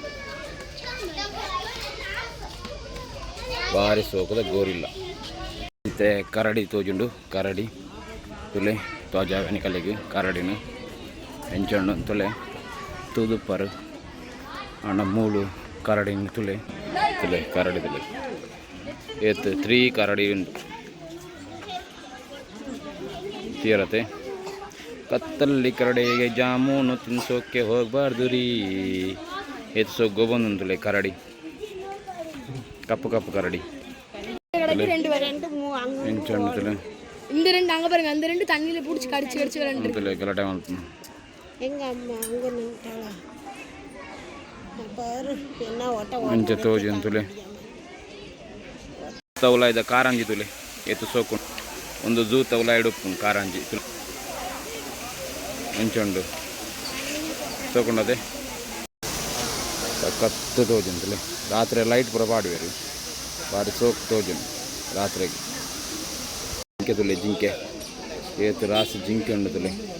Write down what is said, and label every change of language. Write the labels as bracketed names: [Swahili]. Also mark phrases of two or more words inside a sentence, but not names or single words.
[Tulu] ಭಾರಿ ಸೋಕದ ಗೋರಿಲ್ಲ ಮತ್ತೆ ಕರಡಿ ತೋಜುಂಡು ಕರಡಿ ತುಲೆ ತೋಜಾವನಿ ಕಲೆಗೆ ಕರಡಿನ ಹೆಂಚಣ್ಣು ತುಲೆ ತೂದುಪ್ಪರು ಅಣ್ಣ ಮೂಳು ಕರಡಿನ ತುಲೆ ತುಲೆ ಕರಡಿ ತುಲೆ ಏತ್ 3 ಕರಡಿ ಉಂಟು ತೀರತೆ ಕತ್ತಲ್ಲಿ [Kannada] ಕರಡಿಗೆ ಜಾಮೂನು ತಿನ್ಸೋಕ್ಕೆ ಹೋಗಬಾರ್ದು ರೀ [Tulu] ಏತ್ ಸೊಗ್ಗೋ ಬಂದುಂತುಲೆ ಕರಡಿ [Tamil] கப்பு கப்பு கரடி இந்த ரெண்டு அங்க பாருங்க அந்த ரெண்டு தண்ணியில புடிச்சு கடிச்சு கடிச்சு ரெண்டு கலட்டை வந்து எங்க அம்மா அங்க நின்னுட்டாளா பாரு என்ன ஓட்ட [Tulu] ಮಂಚ ತೋಜಿ ಅಂತುಲೆ ತವಲ ಇದ ಕಾರಂಜಿ ತುಲೆ ಎತ್ತು ಸೋಕು ಒಂದು ಝೂ ತವಲ ಇಡುಪ್ಪು ಕಾರಂಜಿ ತುಲೆ ಮಂಚುಂಡು ಸೋಕೊಂಡದೆ ಕತ್ತು ತೋಜಿ ಅಂತಲೇ ರಾತ್ರಿ ಲೈಟ್ ಪೂರ ಪಾಡುವೇರು ಬಾರಿ ಸೋಕು ತೋಜುಂಡು ರಾತ್ರಿಗೆ ಜಿಂಕೆ ತುಲೆ ಜಿಂಕೆ ಏತು ರಾಸಿ ಜಿಂಕೆ ಉಂಡು ತುಲೆ